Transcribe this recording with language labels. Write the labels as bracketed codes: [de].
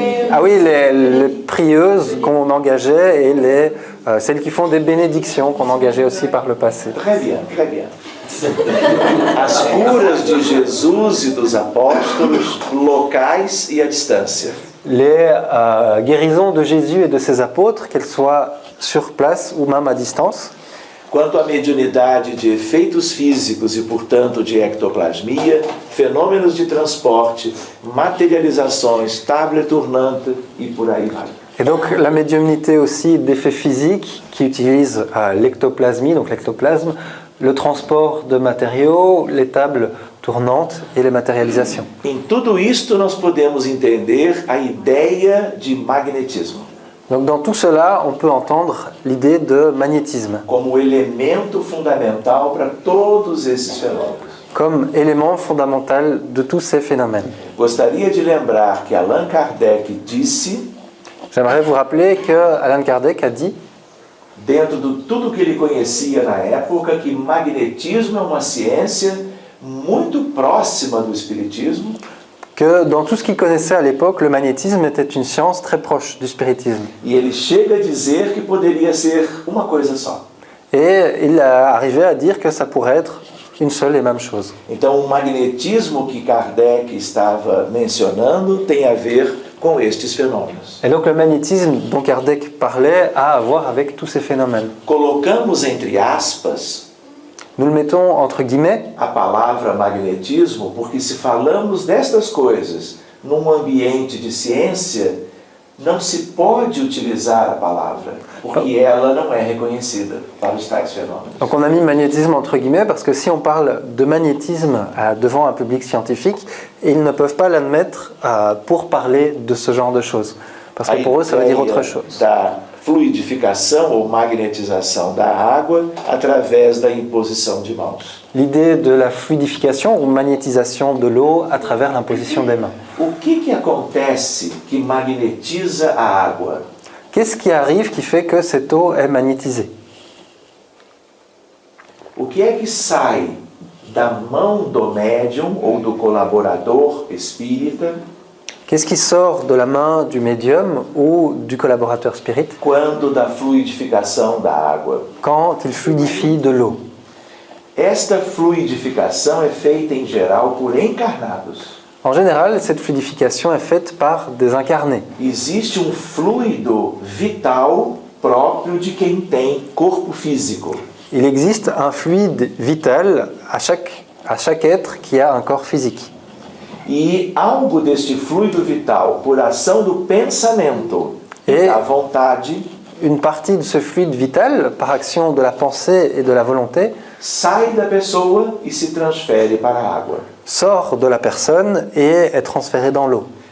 [fr] Ah oui, les prieuses qu'on engageait et celles qui font des bénédictions qu'on engageait aussi par le passé. Très bien, très bien. [pt] As curas de Jesus e dos apóstolos, locais e à distância. [fr] Les guérisons de Jésus et de ses apôtres, qu'elles soient sur place ou même à distance. [pt] Quanto à mediunidade de efeitos físicos e, portanto, de ectoplasmia, fenômenos de transporte, materializações, [fr] table tournante [pt] e por aí vai. [fr] Et donc la médiumnité aussi d'effets physiques qui utilisent l'ectoplasmie, donc l'ectoplasme, le transport de matériaux, les tables tournantes et les matérialisations. [pt] Em tudo isto nós podemos entender a ideia de magnetismo. [fr] Donc dans tout cela, on peut entendre l'idée de magnétisme [pt] como elemento fundamental para todos esses fenômenos. [fr] comme élément fondamental de tous ces phénomènes. [pt] Gostaria de lembrar que Allan Kardec disse, [fr] J'aimerais vous rappeler que Allan Kardec a dit, [pt] dentro de tudo que ele conhecia na época, que magnetismo é uma ciência muito próxima do espiritismo. [fr] Que dans tout ce qu'il connaissait à l'époque, le magnétisme était une science très proche du spiritisme. [pt] E ele chega a dizer que poderia ser uma coisa só. [fr] Et il a arrivé à dire que ça pourrait être une seule et même chose. [pt] Então, o magnetismo que Kardec estava mencionando tem a ver com estes fenômenos. [fr] Et donc le magnétisme dont Kardec parlait a à voir avec tous ces phénomènes. [pt] Colocamos entre aspas [fr] Nous le mettons entre guillemets, [pt] a palavra magnetismo, porque se falamos destas coisas num ambiente de ciência, não se pode utilizar a palavra, porque ela não é reconhecida para os tais fenômenos. [fr] donc on a mis magnétisme entre guillemets parce que si on parle de magnétisme devant un public scientifique, ils ne peuvent pas l'admettre pour parler de ce genre de choses. Parce que pour eux, ça veut dire autre chose. [pt] Da fluidificação ou magnetização da água através da imposição de mãos. [fr] L'idée de la fluidification ou magnétisation de l'eau à travers l'imposition des mains. [pt] O que acontece que magnetiza a água? [fr] Qu'est-ce qui arrive qui fait que cette eau est magnétisée? [pt] O que é que sai da mão do médium ou do colaborador espírita [fr] Qu'est-ce qui sort de la main du médium ou du collaborateur spirit [pt] quando da fluidificação da água? [fr] quand il fluidifie de l'eau? [pt] Esta fluidificação é feita em geral por encarnados. [fr] En général, cette fluidification est faite par des incarnés. [pt] Existe um fluido vital próprio de quem tem corpo físico. [fr] Il existe un fluide vital à chaque être qui a un corps physique. [pt] E algo deste fluido vital, por ação do pensamento E da vontade, [fr] une partie de ce fluide vital, par action de la pensée et de la volonté, [pt] sai da pessoa e se transfere para a água. [fr] sort de la personne et est transféré dans l'eau.